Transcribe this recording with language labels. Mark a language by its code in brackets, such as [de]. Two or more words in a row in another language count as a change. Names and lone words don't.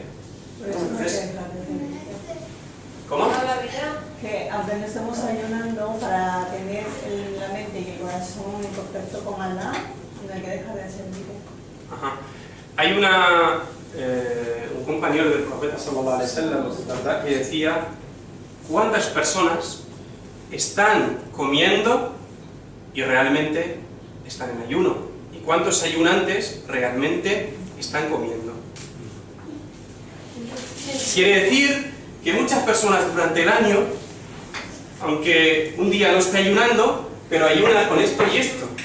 [es] Por eso no Entonces, es la diferencia. ¿cómo? Toda la vida. Que aunque no estemos ayunando, para tener la mente y el corazón en contacto con Allah, no hay que dejar de hacer vida. Ajá. Hay un compañero del profeta [ar] صلى الله عليه وسلم, [es] ¿verdad?, que decía: ¿cuántas personas están comiendo y realmente están en ayuno? ¿Y cuántos ayunantes realmente están comiendo? Quiere decir que muchas personas durante el año, aunque un día no esté ayunando, pero ayuna con esto y esto.